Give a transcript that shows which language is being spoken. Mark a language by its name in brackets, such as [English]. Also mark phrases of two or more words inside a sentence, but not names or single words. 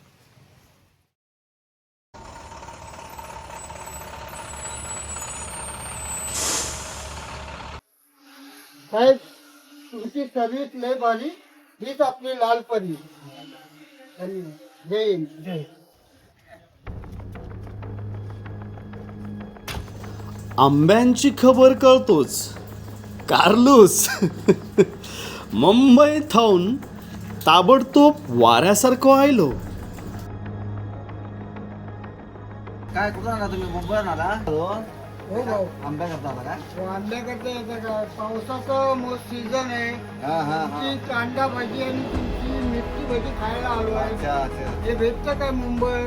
[Marathi] साहेब तुमची सर्विस लय भारी हीच आपली लाल परी [Hindi] जय हिंद [Marathi] जय आंब्यांची खबर कळतोच कार्लोस मुंबई थाऊन ताबडतोब वाऱ्यासारखं आयलो. काय कुठं आला तुम्ही मुंबईत आला आंब्या करता आला का आंब्याकडे येतं का पावसाचं सीझन आहे. तुमची कांदा भाजी आणि तुमची मिरची भाजी खायला आलो आहे. [Hindi] अच्छा अच्छा [Marathi] हे भेटतं काय मुंबई?